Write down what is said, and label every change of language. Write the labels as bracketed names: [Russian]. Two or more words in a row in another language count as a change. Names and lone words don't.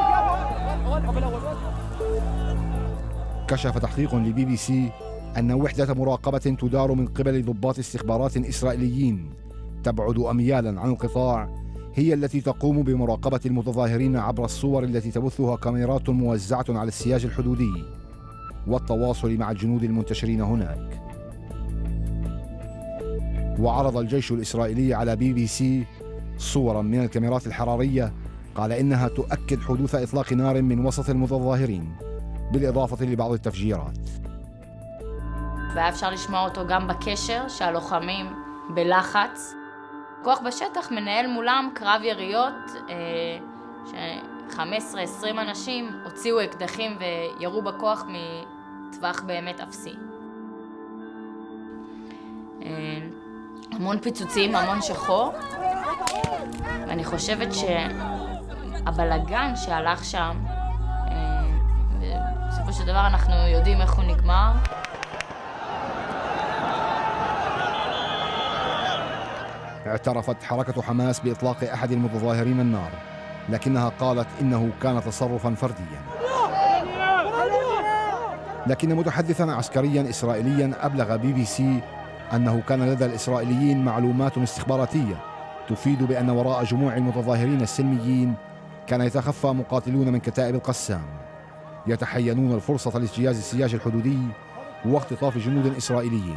[Arabic] كشف تحقيق لبي بي سي أن وحدة مراقبة تدار من قبل ضباط استخبارات إسرائيليين تبعد أميالا عن القطاع هي التي تقوم بمراقبة المتظاهرين عبر الصور التي تبثها كاميرات موزعة على السياج الحدودي والتواصل مع الجنود المنتشرين هناك. وعرض الجيش الإسرائيلي على بي بي سي صورا من الكاميرات الحرارية قال إنها تؤكد حدوث إطلاق نار من وسط المتظاهرين بالإضافة לבעض التفجيرات. [Hebrew] והיה אפשר לשמוע אותו גם בקשר שהלוחמים בלחץ. כוח בשטח מנהל מולם קרב יריות ש-15-20 אנשים הוציאו אקדחים וירו בכוח מטווח באמת אפסי. המון פיצוצים, המון שחור, ואני חושבת שהבלגן שהלך שם, בסופו של דבר אנחנו יודעים איך הוא נגמר. [Arabic] اعترفت حركة حماس بإطلاق أحد المتظاهرين النار، لكنها قالت إنه كان تصرفاً فردياً. لكن متحدثاً عسكرياً إسرائيلياً أبلغ بي بي سي أنه كان لدى الإسرائيليين معلومات استخباراتية تفيد بأن وراء جموع المتظاهرين السلميين كان يتخفى مقاتلون من كتائب القسام يتحينون الفرصة لاجتياز السياج الحدودي واختطاف جنود إسرائيليين.